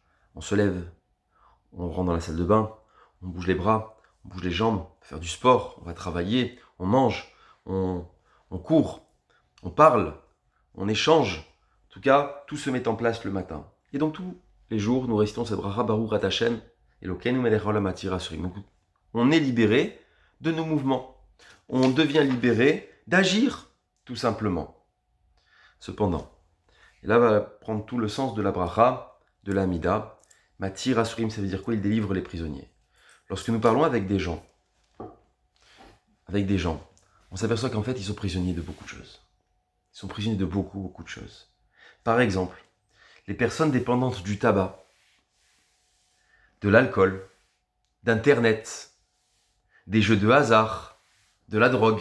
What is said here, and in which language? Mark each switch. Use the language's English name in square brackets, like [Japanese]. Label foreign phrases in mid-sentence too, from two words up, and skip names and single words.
[French] On se lève, on rentre dans la salle de bain, on bouge les bras, on bouge les jambes, on va faire du sport, on va travailler, on mange, on court, on parle, on échange. En tout cas, tout se met en place le matin. Et donc tous les jours, nous récitons cette bracha [Hebrew] ברוך אתה השם, אלוקינו מלך העולם מתיר אסורים. [French] Donc on est libéré de nos mouvements. On devient libéré d'agir, tout simplement. Cependant, et là va prendre tout le sens de la bracha, de l'amida. [Hebrew] מתיר אסורים, [French] ça veut dire quoi? Il délivre les prisonniers. Lorsque nous parlons avec des gens, on s'aperçoit qu'en fait, ils sont prisonniers de beaucoup de choses. Ils sont prisonniers de beaucoup de choses. Par exemple, les personnes dépendantes du tabac, de l'alcool, d'Internet, des jeux de hasard, de la drogue.